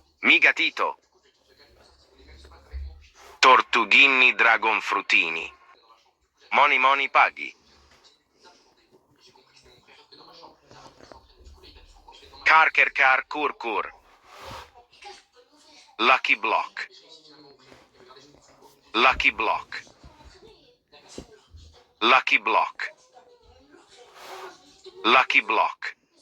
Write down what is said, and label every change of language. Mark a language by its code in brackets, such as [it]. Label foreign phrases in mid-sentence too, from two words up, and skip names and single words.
[es] Mi gatito. Tortughini dragon frutini. Moni moni paghi. Karker kar kur kur. [en] Lucky block. Lucky block. Lucky block. Lucky block.